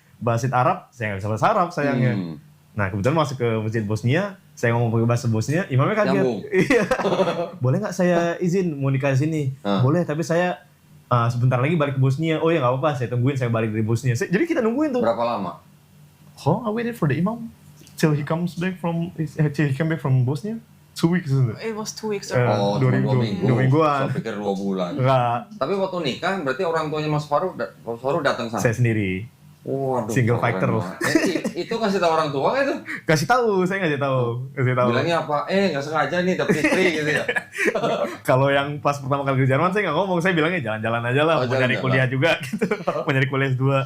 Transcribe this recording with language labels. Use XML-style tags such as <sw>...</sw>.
<id>Masjid Arab, saya nggak bisa bahasa Arab sayangnya. Nah, kebetulan masuk ke masjid Bosnia, saya ngomong pakai bahasa Bosnia, imamnya kaget. Iya. Boleh nggak saya izin mau nikah di sini? Boleh, tapi saya sebentar lagi balik ke Bosnia. Oh ya nggak apa-apa, saya tungguin saya balik dari Bosnia. Jadi kita nungguin tuh. Berapa lama?</id> <en>I waited for the imam till he came back from Bosnia. 2 weeks, isn't it? It was 2 weeks.</en> <id>2 mingguan. Saya pikir 2 bulan. Enggak, Tapi waktu nikah berarti orang tuanya Mas Faru datang sana. saya sendiri. Waduh,</id> <en>Single</en> <id>keren</id> <en>fighter.</en> <id>banget. Itu kasih tahu orang tua itu. Kasih tahu, saya ngasih tahu. Bilangnya apa? Nggak sengaja nih dapet istri gitu ya. Kalau yang pas pertama kali ke Jerman saya nggak ngomong, saya bilangnya jalan-jalan aja lah, mau nyari kuliah juga gitu, mau nyari kuliah S2.</id>